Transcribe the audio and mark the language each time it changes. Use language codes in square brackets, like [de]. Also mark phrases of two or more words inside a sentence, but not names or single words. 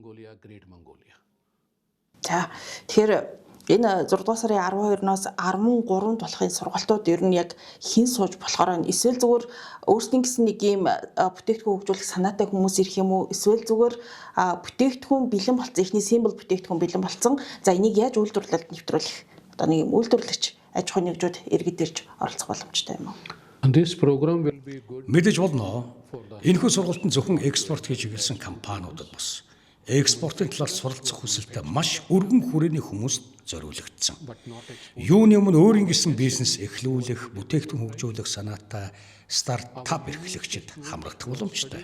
[mn] За тэгэхээр энэ 6 дугаар сарын 12-ноос 13 болохын сургалтууд ер нь яг хэн сууж болохоор эсвэл зүгээр өөрсдийн гэсэн нэг юм бүтээгдэхүүн хөгжүүлэх санаатай хүмүүс ирэх юм уу? Эсвэл зүгээр бүтээгдэхүүн бэлэн болсон, ихний символ бүтээгдэхүүн бэлэн болсон. За энийг яаж үйлдвэрлэлд нэвтрүүлэх? Одоо нэг юм үйлдвэрлэгч аж ахуйн нэгжүүд иргэд ирж оролцох боломжтой юм уу? [en] And this program will be good. [mn] Мэдээж болно. Энэхүү сургалтанд зөвхөн экспорт хийж эхэлсэн компаниудад бас экспортын талаар суралцах хүсэлтэй маш өргөн хүрээний хүмүүст зориулагдсан. Юуны өмнө өөрийн гэсэн бизнес эхлүүлэх, бүтээгдэхүүн хөгжүүлэх санаатай стартап эрхлэгчид хамрагдах боломжтой.